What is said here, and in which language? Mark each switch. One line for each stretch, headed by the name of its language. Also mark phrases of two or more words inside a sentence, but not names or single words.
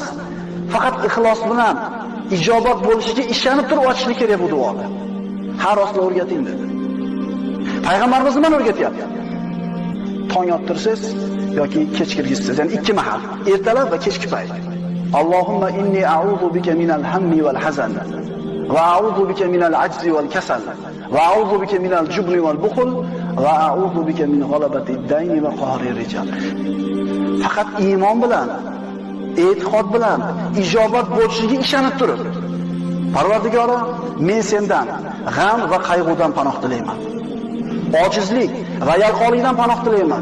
Uzbek: Faqat ixlos bilan ijobat bo'lishiga ishonib turib ochishni kerak bu duoni. Har rostni o'rgating dedi. Payg'ambarimiz nima o'rgatyapti? Tong ottirsiz yoki kech kirgizsiz, ya'ni ikki mahal, ertalab va kechki payt.
Arabic: اللهم إني أعوذ بك من الهم والحزن وأعوذ بك من العجز والكسل وأعوذ بك من الجبن والبخل وأعوذ بك من غلبة الدين وقهر الرجال.
Uzbek: Faqat iymon bilan, e'tiqod bilan ijobat bo'lishiga ishonib turib, Parvardigorim, men sendan g'am va qayg'udan panoh tilayman. Ojizlik va yalqonlikdan panoh tilayman.